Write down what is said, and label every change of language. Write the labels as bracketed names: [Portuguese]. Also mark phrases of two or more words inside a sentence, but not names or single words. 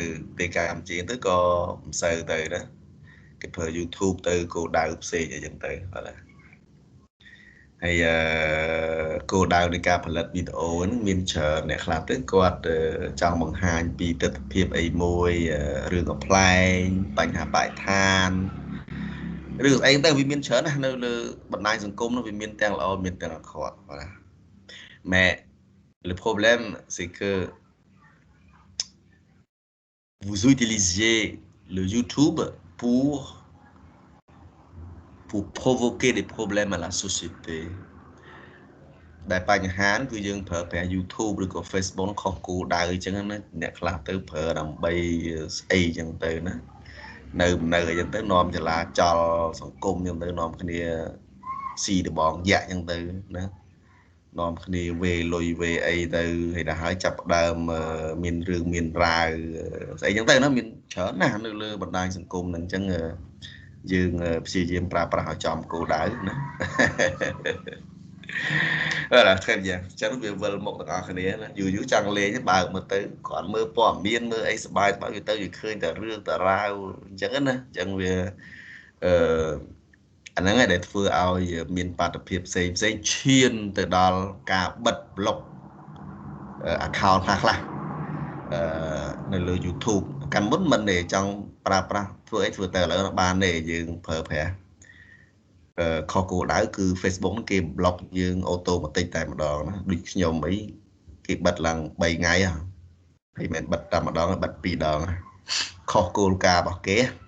[Khmer] ទីកម្ពុជាទៅក៏មិនសូវទៅណាគេប្រើ YouTube ទៅគោលដៅផ្សេងអីចឹងទៅបាទហើយគោលដៅនៃការផលិតវីដេអូហ្នឹងមានច្រើនអ្នកខ្លះទៅគាត់ចង់បង្ហាញពីទស្សនវិជ្ជាអីមួយរឿងកំ pl ែងបញ្ហាបរិស្ថានឬស្អីទៅវាមានច្រើនណាស់នៅលើបណ្ដាញសង្គមនោះវាមានទាំងល្អមានទាំងអាក្រក់បាទ [French] Mais le problème c'est que vous utilisiez le YouTube pour provoquer des problèmes à la société [Khmer] ដែលបញ្ហាគឺយើងប្រើប្រាស់ YouTube ឬក៏ Facebook ខុសគោលដៅអញ្ចឹង ណាអ្នកខ្លះទៅប្រើដើម្បីស្អីអញ្ចឹងទៅណានៅអញ្ចឹងទៅនាំចលាចលសង្គមអញ្ចឹងទៅនាំគ្នាស៊ីដបងយ៉ាក់អញ្ចឹងទៅណានាំគ្នាវេលុយវេអីទៅហើយដល់ហើយចាប់ដើមមានរឿងមានរាវស្អីអញ្ចឹងទៅណាមានច្រើនណាស់នៅលើបណ្ដាញសង្គមហ្នឹងអញ្ចឹងយើងព្យាយាមប្រើប្រាស់ឲ្យចំគោលដៅណា [French] Voilà, très bien. [Khmer] ចឹងវាវិលមកទាំងអស់គ្នាណាយូរចង់លេងបើកមើលទៅគាត់មើលព័ត៌មានមើលអីសប្បាយវាទៅវាឃើញតែរឿងតារាវអញ្ចឹងណាអញ្ចឹងវា អាហ្នឹងឯងដែលធ្វើឲ្យមានបាតុភិបផ្សេងឈានទៅដល់ការបិទប្លុកaccount ខ្លះនៅលើ YouTube កាន់មុនមិនទេចង់ប្រើប្រាស់ធ្វើអីធ្វើទៅឥឡូវបានទេយើងប្រើប្រាស់ខុសគោលដៅគឺ Facebook គេ block យើងអូតូម៉ាទិកតែម្ដងណាដូចខ្ញុំអីគេបិទឡើង3ថ្ងៃហើយមិនបិទតែម្ដងបិទ2ដងខុសគោលការណ៍របស់គេ